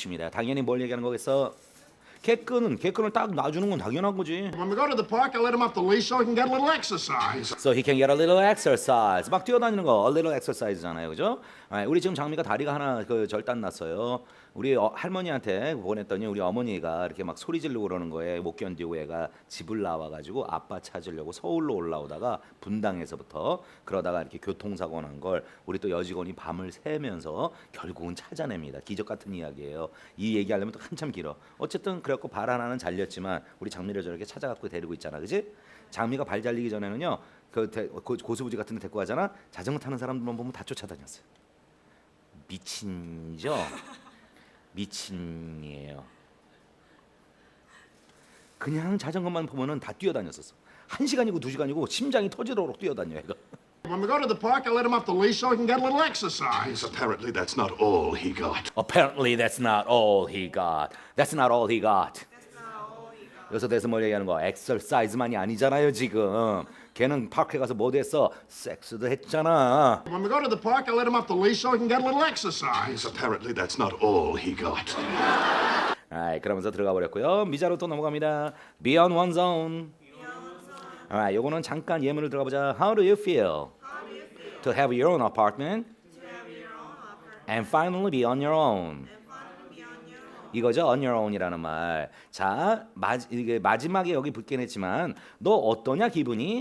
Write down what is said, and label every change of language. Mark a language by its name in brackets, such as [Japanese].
[Korean] 당연히 뭘 얘기하는 거겠어? 개끈을 딱 놔주는 건 당연한 거지. [English] When we go to the park, I let him off the leash so he can get a little exercise. So he can get a little exercise. [Korean] 막 뛰어다니는 거, [English] a little exercise [Korean] 잖아요, 그죠? 우리 지금 장미가 다리가 하나 절단 났어요. 우리 할머니한테 보냈더니 우리 어머니가 이렇게 막 소리 지르고 그러는 거에 못 견디고 애가 집을 나와가지고 아빠 찾으려고 서울로 올라오다가 분당에서부터 그러다가 이렇게 교통사고 난 걸 우리 또 여직원이 밤을 새면서 결국은 찾아냅니다. 기적 같은 이야기예요. 이 얘기하려면 또 한참 길어. 어쨌든 그래갖고 발 하나는 잘렸지만 우리 장미를 저렇게 찾아갖고 데리고 있잖아, 그지? 장미가 발 잘리기 전에는요, 고수부지 같은 데 데리고 가잖아. 자전거 타는 사람들만 보면 다 쫓아다녔어요. 미친이죠. 미친이에요. 그냥 자전거만 보면은 다 뛰어다녔었어. 1시간이고 2시간이고 심장이 터지도록 뛰어다녀 얘가. [English] When we go to the park, I let him off the leash so he can get a little exercise. Apparently, that's not all he got. Apparently that's not all he got. That's not all he got. [Korean] 여기서 대해서 뭘 얘기하는 거야? 엑서사이즈만이 아니잖아요 지금. 걔는 파크에 가서 뭐도 했어? 섹스도 했잖아. [English] When we go to the park, I let him off the leash so he can get a little exercise. Apparently, that's not all he got. [Korean] 그러면서 들어가 버렸고요. 미자로 또 넘어갑니다. [English] Beyond one zone. [Korean] 요거는 잠깐 예문을 들어가 보자. [English] How do you feel to have your own apartment and finally be on your own? [Korean] 이거죠. on your own이라는 말. 자, 이게 마지막에 여기 붙긴 했지만 너 어떠냐 기분이?